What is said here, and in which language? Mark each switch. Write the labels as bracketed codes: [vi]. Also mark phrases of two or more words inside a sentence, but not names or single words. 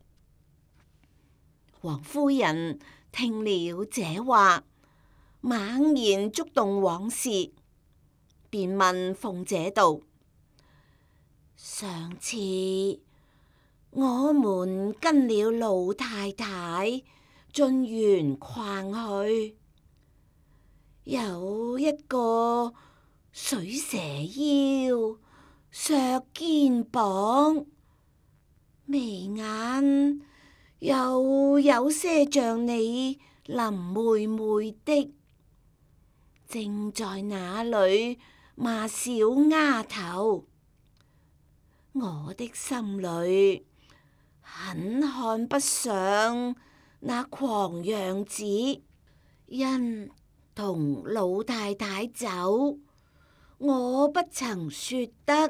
[zh] 王夫人聽了這話，猛然觸動往事，便問鳳姐道：上次我們跟了老太太進圓框去，有一個水蛇腰、削肩膀、眉眼又有些像你林妹妹的，正在那裏罵小丫頭，我的心裏很看不上那狂樣子，因同老太太走，我不曾說得。